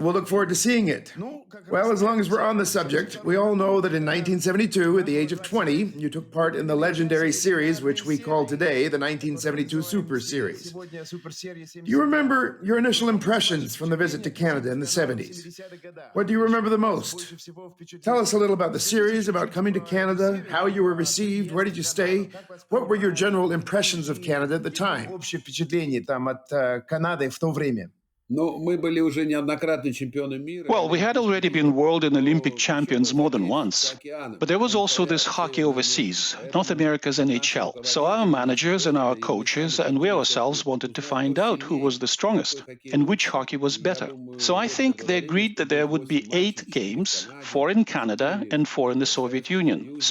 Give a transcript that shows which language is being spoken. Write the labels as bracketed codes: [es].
[en] We'll look forward to seeing it. Well, as long as we're on the subject, we all know that in 1972, at the age of 20, you took part in the legendary series, which we call today the 1972 Superseries. Do you remember your initial impressions from the visit to Canada in the 70s? What do you remember the most? Tell us a little about the series, about coming to Canada, how you were received, where did you stay? What were your general impressions of Canada at the time? [ru] Общее впечатление там от Канады в то время. Ну, мы были уже неоднократно чемпионы мира. [en] Well, we had already been world and Olympic champions more than once. But there was also this hockey overseas, North America's NHL. So our managers and our coaches and we ourselves wanted to find out who was the strongest and which hockey was better. So I think they agreed that there would be 8 games, 4 in Canada and 4 in the Soviet Union.